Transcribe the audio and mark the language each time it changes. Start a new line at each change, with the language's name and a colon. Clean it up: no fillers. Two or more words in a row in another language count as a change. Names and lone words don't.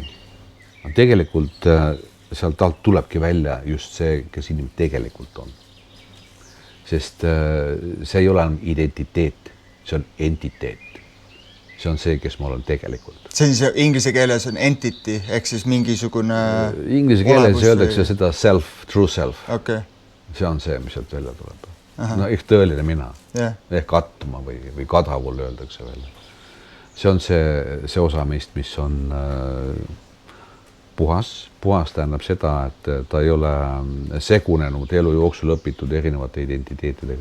Estonian: Tegelikult sealt talt tulebki välja just see, kes inimene tegelikult on. Sest see ei ole identiteet, see on entiteet. see on see, kes ma olen tegelikult. See on see, inglise keeles on entity, ehk siis mingisugune inglise keeles öeldakse seda self,
English: true self.
Estonian: Okay. See on see, mis sealt välja tuleb. No ehk tõeline mina. Ehk attuma või kadavul öeldakse välja. See on see osa meist, mis on puhas tähendab seda, et ta ei ole segunenud elu jooksul õpitud erinevate identiteetidega.